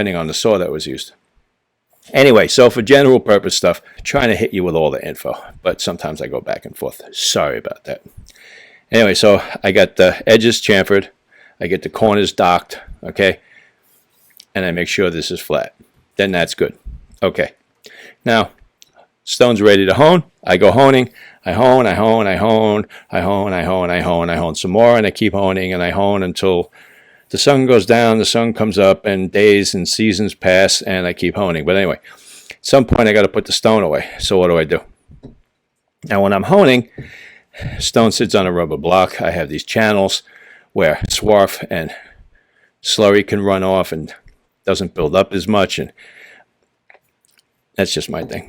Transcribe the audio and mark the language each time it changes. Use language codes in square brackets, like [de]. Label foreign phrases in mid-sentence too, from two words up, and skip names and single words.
[en] depending on the saw that was used. Anyway, so for general purpose stuff, trying to hit you with all the info, but sometimes I go back and forth. Sorry about that. Anyway, so I got the edges chamfered, I get the corners docked, okay, and I make sure this is flat. Then that's good. Okay. Now, stone's ready to hone. I go honing. I hone, I hone, I hone, I hone, I hone, I hone, I hone some more, and I keep honing, and I hone until the sun goes down, the sun comes up, and days and seasons pass, and I keep honing. But anyway, at some point I got to put the stone away. So what do? Now when I'm honing, stone sits on a rubber block. I have these channels where swarf and slurry can run off and doesn't build up as much, and that's just my thing.